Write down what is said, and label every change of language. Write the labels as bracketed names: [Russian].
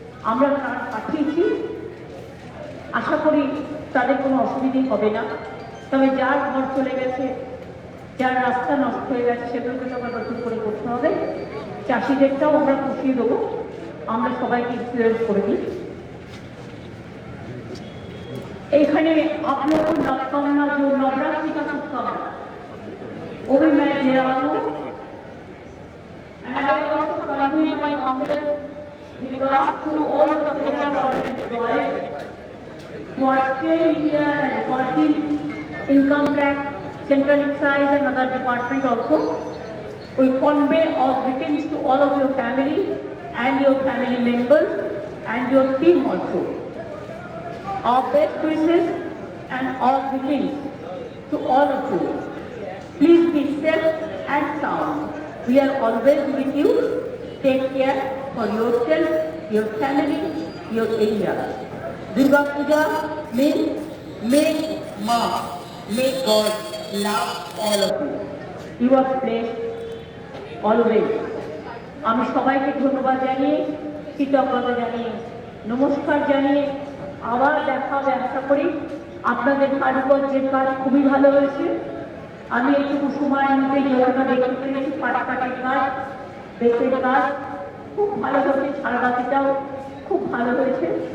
[Bangla] আমরা পাঠিয়েছি, আশা করি তাদের কোনো অসুবিধে হবে না। তবে যার ঘর চলে গেছে, যার রাস্তা নষ্ট হয়ে গেছে, সেগুলোকে তো আবার নতুন করে করতে হবে। চাষিদেরটাও আমরা পুষিয়ে দেবো, আমরা সবাইকে ইনফ্লুয়েন্স করে দিই। [Hindi] एखाने आप लोगों को नवकामना जो नवरात्रि का शुभकामना वो भी मैं दे रहा हूँ। [English] And I also convey my humble regards to all the players of the employees who are staying here and working income tax, central excise and other department also. We convey our greetings to all of your family and your family members and your team also. Our best wishes and our greetings to all of you. Please be safe and sound. We are always with you. Take care for yourself, your family, your area. Durga Puja means make Ma, may God love all of you. You are blessed always. [Bangla] আমি সবাইকে ধন্যবাদ জানিয়ে, কৃতজ্ঞতা জানিয়ে, নমস্কার জানিয়ে আবার দেখা হবে আশা করি। আপনাদের কারুকার্যের কাজ খুবই ভালো হয়েছে। আমি একটু সময়ের মধ্যে যোগাটা দেখতে পেরেছি, পাটকাটির কাজ, বেতের কাজ খুব ভালো হয়েছে, ছাড়বাতিটাও খুব ভালো হয়েছে।